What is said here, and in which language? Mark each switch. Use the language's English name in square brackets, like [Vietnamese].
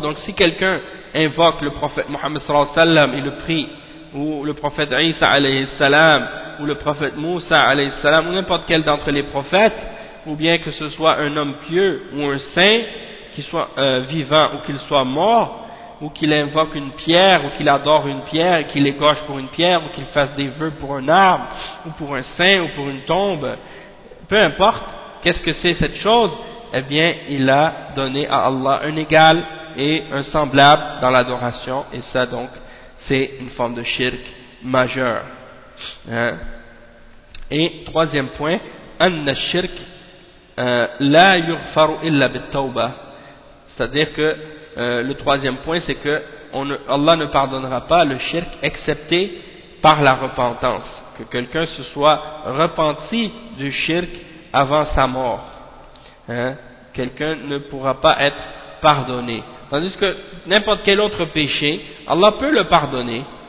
[French] Donc si quelqu'un invoque le prophète Muhammad sallallahu alayhi wa sallam et le prie, ou le prophète Isa alayhi salam, ou le prophète Moussa alayhi salam, ou n'importe quel d'entre les prophètes, ou bien que ce soit un homme pieux ou un saint, qu'il soit vivant ou qu'il soit mort, ou qu'il invoque une pierre, ou qu'il adore une pierre, qu'il égorge pour une pierre, ou qu'il fasse des vœux pour un arbre, ou pour un saint, ou pour une tombe, peu importe, qu'est-ce que c'est cette chose, eh bien, il a donné à Allah un égal et un semblable dans l'adoration, et ça donc, c'est une forme de shirk majeur. Hein? Et troisième point, [Arabic] أن الشرك لا يغفر إلا بالتوبة. [French] C'est-à-dire que le troisième point, c'est que Allah ne pardonnera pas le shirk excepté par la repentance. Que quelqu'un se soit repenti du shirk avant sa mort. Hein? Quelqu'un ne pourra pas être pardonné. Tandis que n'importe quel autre péché, Allah peut le pardonner.